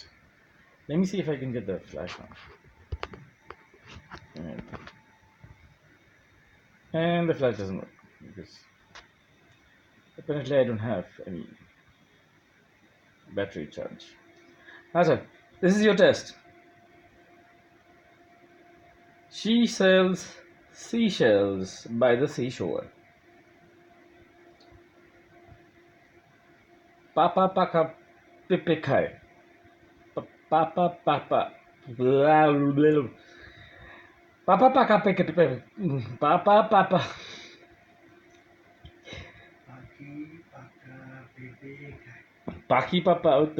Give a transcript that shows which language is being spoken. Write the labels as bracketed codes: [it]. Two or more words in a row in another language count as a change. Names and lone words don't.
[en] Let me see if I can get the flash on. And the flash doesn't work because apparently I don't have any battery charge. That's it. This is your test. She sells seashells by the seashore. Papa Paka Pepe Khay. Papa Papa. Papa Paka Pepe Pepe. Papa Papa. Pakhi Papa Auto.